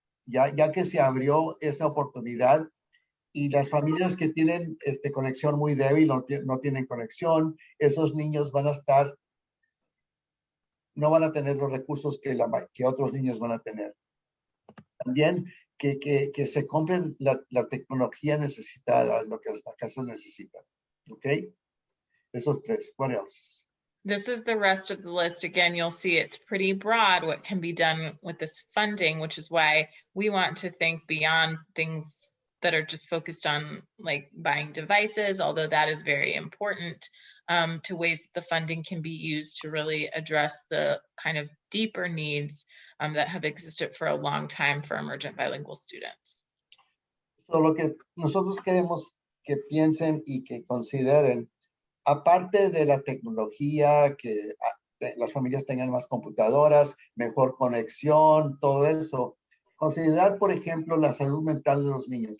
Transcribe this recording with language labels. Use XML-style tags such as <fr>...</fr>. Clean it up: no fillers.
<es>Ya que se abrió esa oportunidad, y las familias que tienen conexión muy débil, no tienen conexión, esos niños no van a tener los recursos que otros niños van a tener. También que se compren la tecnología necesitada, lo que las casas necesitan. ¿Ok? Esos tres.</es> <en>What else? This is the rest of the list. Again, you'll see it's pretty broad what can be done with this funding, which is why we want to think beyond things that are just focused on like buying devices, although that is very important, to ways that the funding can be used to really address the kind of deeper needs that have existed for a long time for emergent bilingual students.</en> <es>So, lo que nosotros queremos que piensen y que consideren, aparte de la tecnología, que las familias tengan más computadoras, mejor conexión, todo eso, considerar, por ejemplo, la salud mental de los niños.</es>